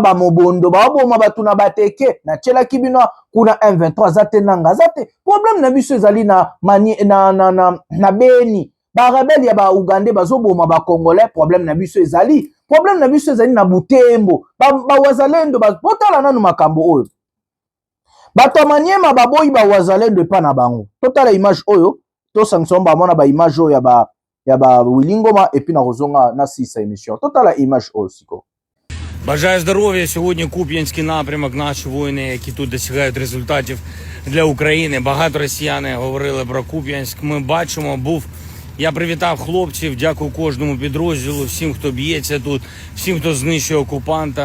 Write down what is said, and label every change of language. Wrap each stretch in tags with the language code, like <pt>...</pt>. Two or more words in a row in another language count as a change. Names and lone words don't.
<ln>ba mobondo ba boma batu na bateke na chela kibino kuna M23 zate nanga zate problème na biso ezali na mani na Beni ba rebelle ya ba Uganda bazoboma ba congolais problème na biso ezali na Butembo ba wazalendo ba botala nanu makambo oyo bato maniema baboyi ba wazalendo pa na bango totala image oyo to sanction ba mona ba image oyo ya ba Wilingoma</ln> <fr>et puis</fr> <ln>na rozonga na sisa émission totala image oyo siko.</ln> <uk>Бажаю здоров'я. Сьогодні Куп'янський напрямок, наші воїни, які тут досягають результатів для України. Багато росіяни говорили про Куп'янськ. Ми бачимо, я привітав хлопців, дякую кожному підрозділу, всім, хто б'ється тут, всім, хто знищує окупанта.</uk>